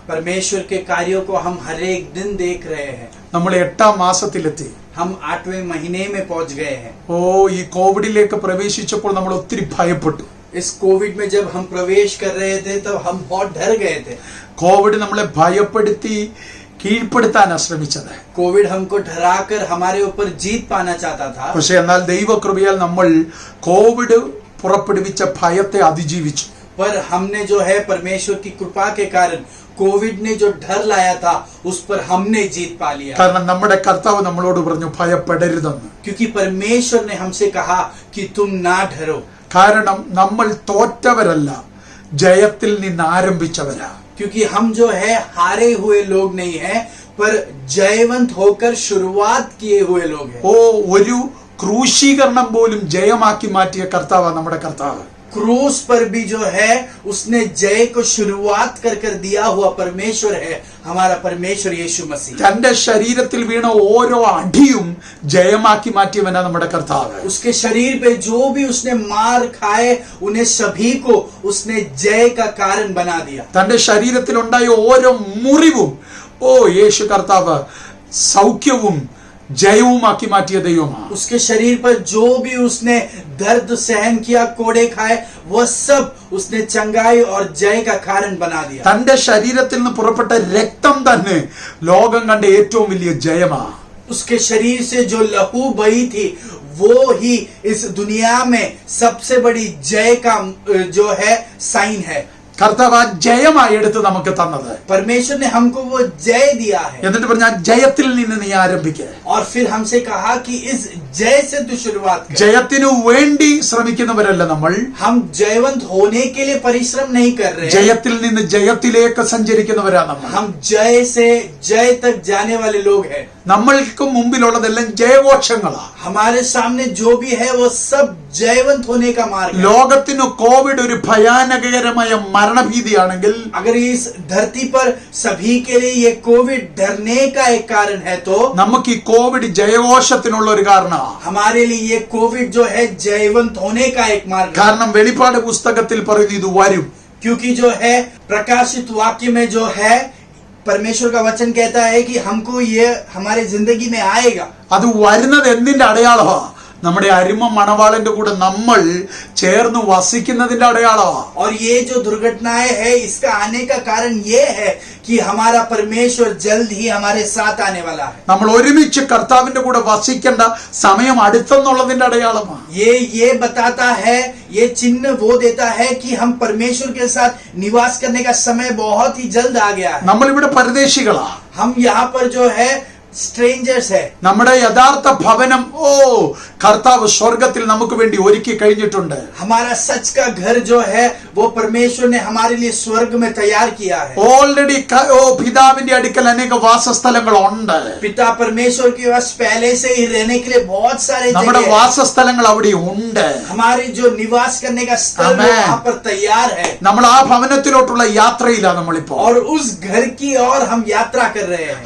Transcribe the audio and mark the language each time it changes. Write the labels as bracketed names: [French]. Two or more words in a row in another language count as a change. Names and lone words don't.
[Hindi] परमेश्वर के कार्यों को हम हर एक दिन देख रहे हैं। [Malayalam] നമ്മൾ 8ാം മാസത്തിലെത്തി. [Hindi] हम 8वें महीने में पहुंच गए हैं। [Malayalam] ഈ കോവിഡിലേക്ക് പ്രവേശിച്ചപ്പോൾ നമ്മൾ ഒത്തിരി ഭയപ്പെട്ടു. [Hindi] इस कोविड में जब हम प्रवेश कर रहे थे तब हम बहुत डर गए थे। [Malayalam] കോവിഡ് നമ്മളെ ഭയപ്പെടുത്തി കീഴ്പ്പെടുത്താനാണ് ശ്രമിച്ചത്. [Hindi] कोविड हमको डराकर हमारे ऊपर जीत पाना चाहता था। [Malayalam] പക്ഷെ എന്നാൽ ദൈവകൃപയാൽ നമ്മൾ കോവിഡ് പുറപ്പെടുവിച്ച ഭയത്തെ അതിജീവിച്ചു. [Hindi] पर हमने जो है परमेश्वर की कृपा के कारण कोविड ने जो डर लाया था उस पर हमने जीत पा लिया। [Malayalam] കാരണം നമ്മുടെ കർത്താവ് നമ്മളോട് പറഞ്ഞു ഭയപ്പെടരുതെന്ന്. [Hindi] क्योंकि परमेश्वर ने हमसे कहा कि तुम ना डरो। [Malayalam] കാരണം നമ്മൾ തോറ്റവരല്ല, ജയത്തിൽ നിന്ന് ആരംഭിച്ചവരാ. [Hindi] क्योंकि हम जो है हारे हुए लोग नहीं हैं पर जयवंत होकर शुरुआत किए हुए लोग हैं। [Malayalam] ഒരു ക്രൂശീകരണം പോലും ജയമാക്കി മാറ്റിയ കർത്താവാണ് നമ്മുടെ കർത്താവ്. [Hindi] क्रूस पर भी जो है उसने जय को शुरुआत कर दिया हुआ परमेश्वर है हमारा परमेश्वर यीशु मसीह। [Malayalam] തന്റെ ശരീരത്തിൽ വീണ ഓരോ അടിയും ജയമാക്കി മാറ്റിയവനാ നമ്മുടെ കർത്താവ്. [Hindi] उसके शरीर पे जो भी उसने मार खाए उन्हें सभी को उसने जय का कारण बना दिया। [Malayalam] തന്റെ ശരീരത്തിൽ ഉണ്ടായ ഓരോ മുറിവും യേശു കർത്താവ് സൗഖ്യവും ജയവുമാക്കി മാറ്റിയ ദൈവമാണ്. [Hindi] उसके शरीर पर जो भी उसने दर्द सहन किया, कोड़े खाए, वह सब उसने चंगाई और जय का कारण बना दिया। [Malayalam] തന്റെ ശരീരത്തിൽ നിന്ന് പുറപ്പെട്ട രക്തം തന്നെ ലോകം കണ്ട ഏറ്റവും വലിയ ജയമാണ്. [Hindi] उसके शरीर से जो लहू बही थी वो ही इस दुनिया में सबसे बड़ी जय का जो है साइन है। [Malayalam] കർത്താവ് ആ ജയമായി എടുത്ത് നമുക്ക് തന്നത്. [Hindi] परमेश्वर ने हमको वो जय दिया है [Malayalam] എന്നിട്ട് പറഞ്ഞ ആ ജയത്തിൽ നിന്ന് നീ ആരംഭിക്കുക. [Hindi] और फिर हमसे कहा कि इस जय से तू शुरुआत कर. [Malayalam] ജയത്തിനു വേണ്ടി ശ്രമിക്കുന്നവരല്ല നമ്മൾ. [Hindi] हम जयवंत होने के लिए परिश्रम नहीं कर रहे. [Malayalam] ജയത്തിൽ നിന്ന് ജയത്തിലേക്ക് സഞ്ചരിക്കുന്നവരാണ് നമ്മൾ. [Hindi] हम जय से जय तक जाने वाले लोग हैं. [Malayalam] നമ്മൾക്ക് മുമ്പിലുള്ളതെല്ലാം ജയഘോഷങ്ങളാണ്. [Hindi] हमारे सामने जो भी है वो सब जयवंत होने का मार्ग है. [Malayalam] ലോകത്തിനു കോവിഡ് ഒരു ഭയാനകരമായ മരണഭീതിയാണെങ്കിൽ, [Hindi] अगर इस धरती पर सभी के लिए ये कोविड डरने का एक कारण है तो [Malayalam] നമുക്ക് ഈ കോവിഡ് ജയഘോഷത്തിനുള്ള ഒരു കാരണമാണ്. [Hindi] हमारे लिए ये कोविड जो है जयवंत होने का एक मार्ग है. [Malayalam] കാരണം വെളിപ്പാട് പുസ്തകത്തിൽ പറയുന്നു ഇത് വരും. [Hindi] क्योंकि जो है प्रकाशित वाक्य में जो है परमेश्वर का वचन कहता है कि हमको ये हमारे जिंदगी में आएगा. [Malayalam] അത് വരുന്നത് എന്തിന്റെ അടയാളമാണ്? നമ്മുടെ അരുമ മണവാളന്റെ കൂടെ നമ്മൾ ചേർന്ന് വസിക്കുന്നതിന്റെ അടയാളമാണ്. [Hindi] और ये जो दुर्घटनाएं है इसका आने का कारण ये है कि हमारा परमेश्वर जल्द ही हमारे साथ आने वाला है. [Malayalam] നമ്മൾ ഒരുമിച്ച് കർത്താവിന്റെ കൂടെ വസിക്കേണ്ട സമയം അടുത്തെന്നുള്ളതിന്റെ അടയാളമാണ്. [Hindi] ये बताता है, ये चिन्ह वो देता है कि हम परमेश्वर के साथ निवास करने का समय बहुत ही जल्द आ गया है. [Malayalam] നമ്മളിവിടെ പരദേശികളാ. [Hindi] हम यहाँ पर जो है സ്ട്രേഞ്ചേഴ്സ് है. [Malayalam] നമ്മുടെ യഥാർത്ഥ ഭവനം കർത്താവ് സ്വർഗത്തിൽ നമുക്ക് വേണ്ടി ഒരുക്കി കഴിഞ്ഞിട്ടുണ്ട്. [Hindi] हमारा सच का घर जो है वो परमेश्वर ने हमारे लिए स्वर्ग में तैयार किया है. [Malayalam] ഓൾറെഡി പിതാവിന്റെ അടുക്കൽ അനേക വാസസ്ഥലങ്ങൾ ഉണ്ട്. [Hindi] पिता परमेश्वर के पास पहले से ही रहने के लिए बहुत सारे [Malayalam] നമ്മുടെ [Hindi] जगह है. [Malayalam] വാസസ്ഥലങ്ങൾ അവിടെ ഉണ്ട്. [Hindi] हमारे जो निवास करने का स्थल Amen. वहाँ पर तैयार है. [Malayalam] നമ്മൾ ആ ഭവനത്തിലോട്ടുള്ള യാത്രയിലാണ് നമ്മളിപ്പോ. [Hindi] और उस घर की ओर हम यात्रा कर रहे हैं.